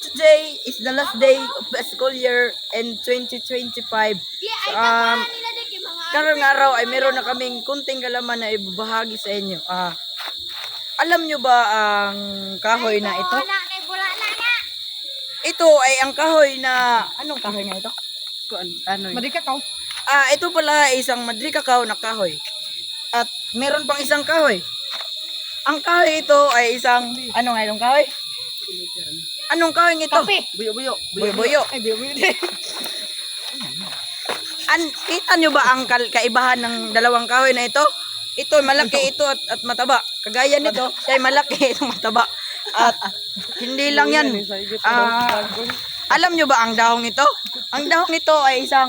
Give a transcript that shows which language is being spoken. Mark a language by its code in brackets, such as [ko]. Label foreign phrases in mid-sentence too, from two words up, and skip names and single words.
[en] today is the last day of the school year in 2025. [tl] Karong araw ay meron na kaming kunting kalaman na ibabahagi sa inyo. Alam nyo ba ang kahoy na ito? Ito ay ang kahoy na... Anong kahoy nga ito? Ano yun? Madikakaw. Ito pala ay isang madrikakaw na kahoy. At meron pang isang kahoy. Ang kahoy ito ay isang... Ano nga itong kahoy? Anong kahoy ito? Kape. Buyo-buyo. Buyo-buyo. Ay, buyo-buyo. Kita nyo ba ang kaibahan ng dalawang kahoy na ito? Ito malaki ito at mataba. Kagaya nito, siya ay malaki itong mataba. At hindi lang yan. Alam nyo ba ang dahong ito? Ang dahong ito ay isang